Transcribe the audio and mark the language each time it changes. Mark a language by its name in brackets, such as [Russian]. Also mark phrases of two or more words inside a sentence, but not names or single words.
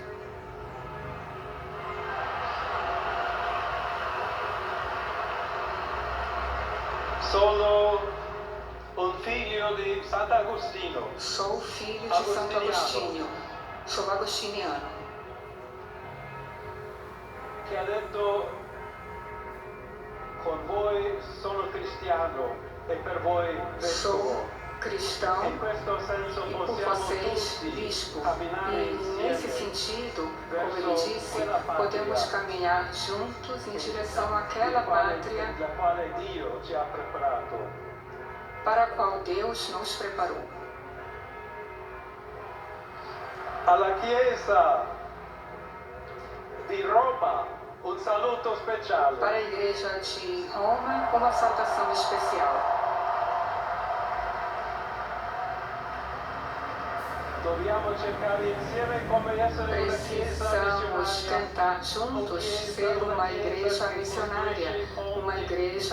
[Portuguese] Sou filho de Santo Agostinho. Sou agostiniano. [Italian] Que ha detto con voi sono cristiano e per voi [Portuguese] sou cristão e por vocês bispo. E nesse sentido, como ele disse, podemos caminhar juntos em direção àquela pátria para a qual Deus nos preparou. [Italian] Alla Chiesa di Roma, un saluto speciale. [Portuguese] Para a Igreja de Roma, uma saudação especial. Precisamos tentar juntos ser uma igreja missionária, uma igreja